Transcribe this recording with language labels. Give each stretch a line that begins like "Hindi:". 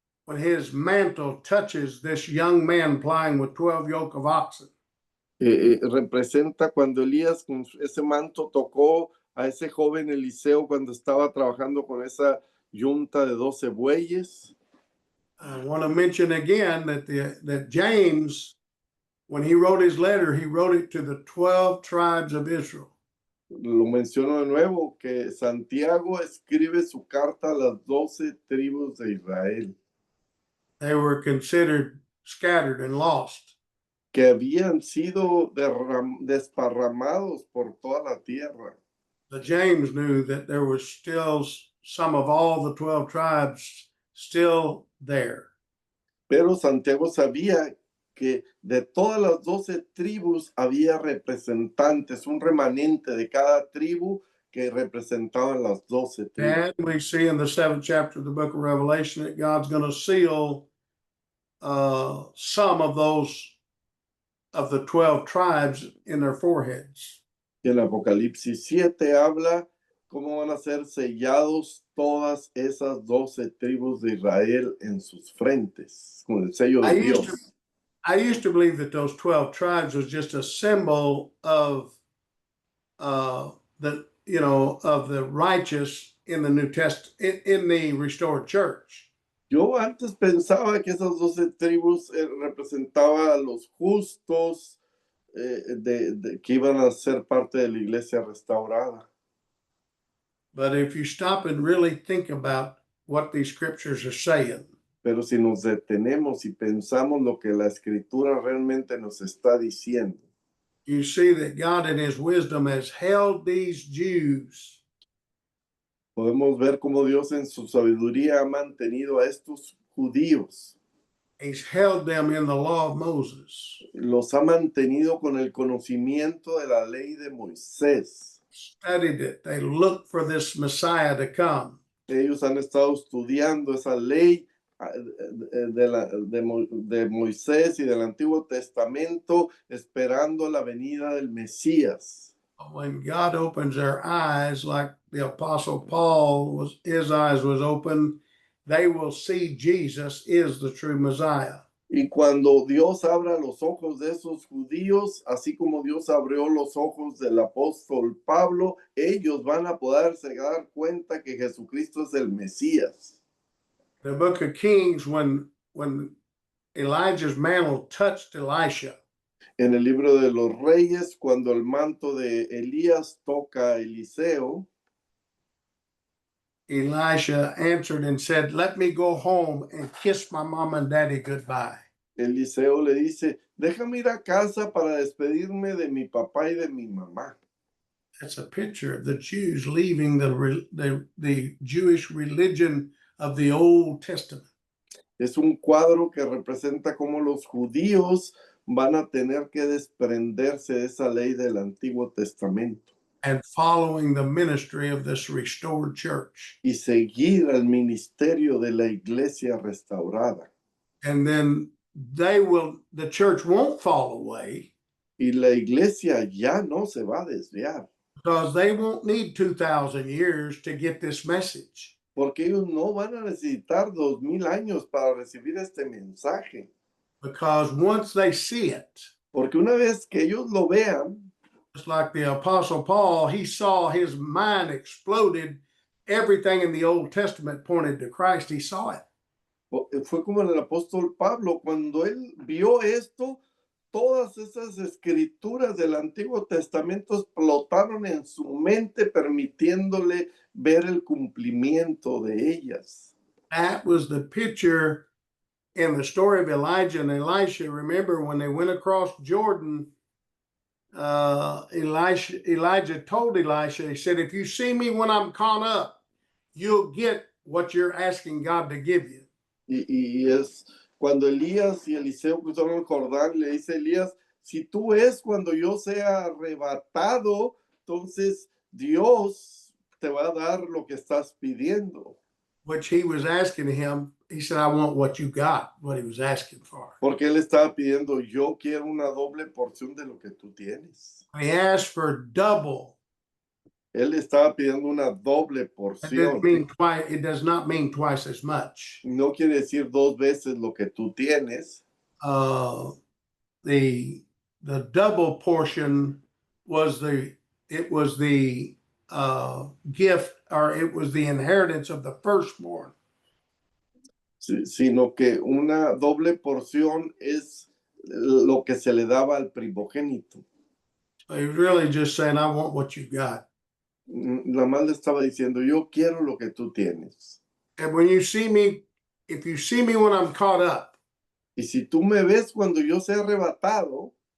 English: when his mantle touches this young man plying with 12 yoke of oxen.
Spanish: Representa cuando Elías con ese manto tocó a ese joven Eliseo cuando estaba trabajando con esa yunta de 12 bueyes.
English: I want to mention again that James, when he wrote his letter, he wrote it to the 12 tribes of Israel.
Spanish: Lo menciono de nuevo, que Santiago escribe su carta a las 12 tribus de Israel,
English: They were considered scattered and lost.
Spanish: que habían sido desparramados por toda la tierra.
English: But James knew that there was still some of all the 12 tribes still there.
Spanish: Pero Santiago sabía que de todas las 12 tribus había representantes, un remanente de cada tribu que representaban las 12 tribus.
English: And we see in the 7th chapter of the book of Revelation that God's going to seal some of those of the 12 tribes in their foreheads.
Spanish: Y en Apocalipsis 7 habla cómo van a ser sellados todas esas 12 tribus de Israel en sus frentes, con el sello de Dios.
English: I used to believe that those 12 tribes was just a symbol of of the righteous in the New Testament, in the restored church.
Spanish: Yo antes pensaba que esas 12 tribus representaban a los justos que iban a ser parte de la iglesia restaurada.
English: But if you stop and really think about what these scriptures are saying,
Spanish: Pero si nos detenemos y pensamos lo que la escritura realmente nos está diciendo,
English: you see that God in his wisdom has held these Jews
Spanish: podemos ver cómo Dios en su sabiduría ha mantenido a estos judíos.
English: He's held them in the law of Moses.
Spanish: Los ha mantenido con el conocimiento de la ley de Moisés.
English: Studied it. They looked for this Messiah to come.
Spanish: Ellos han estado estudiando esa ley de Moisés y del Antiguo Testamento, esperando la venida del Mesías.
English: When God opens their eyes, like the Apostle Paul his eyes was open, they will see Jesus is the true Messiah.
Spanish: Y cuando Dios abra los ojos de esos judíos, así como Dios abrió los ojos del apóstol Pablo, ellos van a poderse dar cuenta que Jesucristo es el Mesías.
English: The book of Kings, when Elijah's mantle touched Elisha,
Spanish: En el libro de los Reyes, cuando el manto de Elías toca a Eliseo,
English: Elisha answered and said, "Let me go home and kiss my mom and daddy goodbye."
Spanish: Eliseo le dice, déjame ir a casa para despedirme de mi papá y de mi mamá.
English: That's a picture of the Jews leaving the Jewish religion of the Old Testament.
Spanish: Es un cuadro que representa cómo los judíos van a tener que desprenderse de esa ley del Antiguo Testamento
English: And following the ministry of this restored church.
Spanish: y seguir al ministerio de la iglesia restaurada.
English: And then the church won't fall away
Spanish: Y la iglesia ya no se va a desviar,
English: because they won't need 2,000 years to get this message.
Spanish: porque ellos no van a necesitar 2000 años para recibir este mensaje.
English: Because once they see it,
Spanish: Porque una vez que ellos lo vean,
English: just like the Apostle Paul, he saw his mind exploded. Everything in the Old Testament pointed to Christ. He saw it.
Spanish: fue como el apóstol Pablo, cuando él vio esto, todas esas escrituras del Antiguo Testamento explotaron en su mente, permitiéndole ver el cumplimiento de ellas.
English: That was the picture in the story of Elijah and Elisha. Remember when they went across Jordan, Elijah told Elisha, he said, if you see me when I'm caught up, you'll get what you're asking God to give you.
Spanish: Y es cuando Elías y Eliseo cruzaron el Jordán, le dice Elías, si tú ves cuando yo sea arrebatado, entonces Dios te va a dar lo que estás pidiendo.
English: Which he was asking him. He said, I want what you got, what he was asking for.
Spanish: Porque él estaba pidiendo, yo quiero una doble porción de lo que tú tienes.
English: He asked for double
Spanish: Él estaba pidiendo una doble
English: That
Spanish: porción.
English: doesn't mean twice. It does not mean twice as much.
Spanish: No quiere decir dos veces lo que tú tienes.
English: Uh, the double portion was the gift, or it was the inheritance of the firstborn.
Spanish: Sino que una doble porción es lo que se le daba al primogénito.
English: So he's really just saying, I want what you got.
Spanish: Nada más le estaba diciendo, yo quiero lo que tú tienes.
English: And when you see me, if you see me when I'm caught up,
Spanish: Y si tú me ves cuando yo sea arrebatado,